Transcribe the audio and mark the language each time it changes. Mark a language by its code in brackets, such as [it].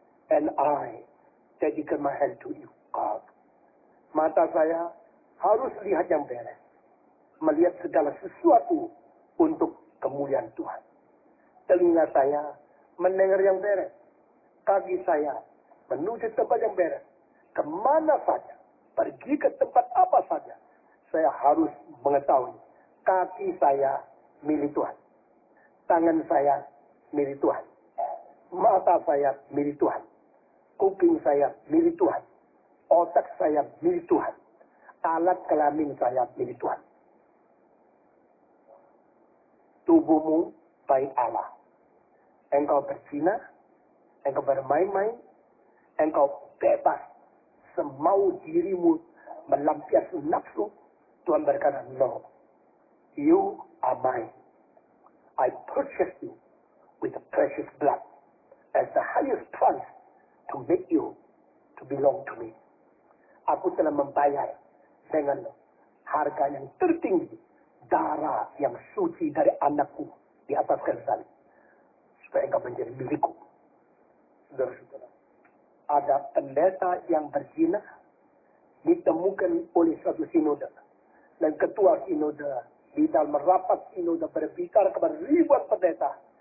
[en] And I dedicate my hand to you, God. [id] Mata saya harus lihat yang beres. Melihat segala sesuatu untuk kemuliaan Tuhan. Telinga saya mendengar yang beres. Kaki saya menuju tempat yang beres. Kemana saja, pergi ke tempat apa saja, saya harus mengetahui kaki saya milik Tuhan. Tangan saya milik Tuhan. Mata saya milik Tuhan. Kuping saya milik Tuhan. Otak saya milik Tuhan. Alat kelamin saya milik Tuhan. Tubuhmu baik Allah. Engkau berzina, engkau bermain-main, engkau bebas semau dirimu melampiaskan nafsu. Tuhan berkata, [en] no, you are mine. I purchased you with the precious blood as the highest price to make you to belong to me. [id] Aku telah membayar dengan harga yang tertinggi, darah yang suci dari anakku di atas kayu salib, supaya engkau menjadi milikku. Saudara-saudara, ada pendeta yang berzina ditemukan oleh suatu sinode, dan ketua sinode di dalam rapat sinode berbicara kepada ribuan pendeta.